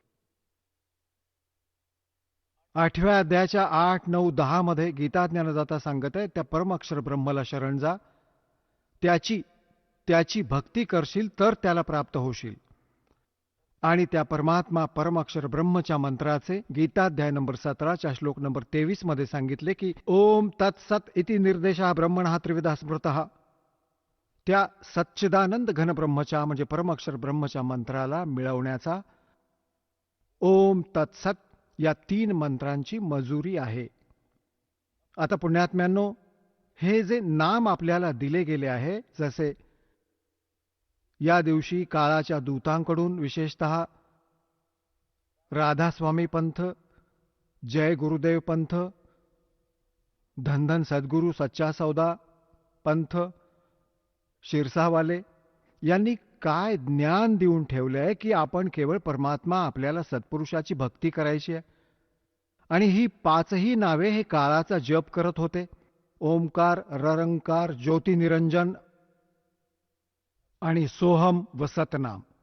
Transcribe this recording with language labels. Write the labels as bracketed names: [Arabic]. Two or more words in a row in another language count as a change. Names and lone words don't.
[Marathi] 8व्या अध्यायाच्या 8, 9, 10 मध्ये गीता ज्ञानदाता सांगत आहे, त्या परमाक्षर ब्रह्मला शरण जा, त्याची भक्ती करशील तर त्याला प्राप्त होशील. आणि त्या परमात्मा परमाक्षर ब्रह्मच्या मंत्राचे गीताध्याय नंबर 17च्या श्लोक नंबर 23 मध्ये सांगितले की [Sanskrit] ओम तत्सत इति निर्देशः ब्रह्मणः त्रिविधा स्मृतः. [Marathi] त्या सच्चिदानंद घन ब्रह्मच्या म्हणजे परमाक्षर ब्रह्मच्या मंत्राला मिळवण्याचा [Sanskrit] ओम तत्सत [Marathi] या 3 मंत्रांची मजुरी आहे. आता पुण्यात्म्यांनो, हे जे नाम आपल्याला दिले गेले आहे, जसे या दिवशी काळाच्या दूतांकडून विशेषतः राधास्वामी पंथ, जय गुरुदेव पंथ, धन सद्गुरू सच्चा सौदा पंथ, शिरसावाले यांनी काय ज्ञान देऊन ठेवले आहे की आपण केवळ परमात्मा, आपल्याला सत्पुरुषाची भक्ती करायची आहे. आणि ही 5ही नावे हे काळाचा जप करत होते. ओमकार, ररंकार, ज्योतिनिरंजन आणि सोहम व सतनाम.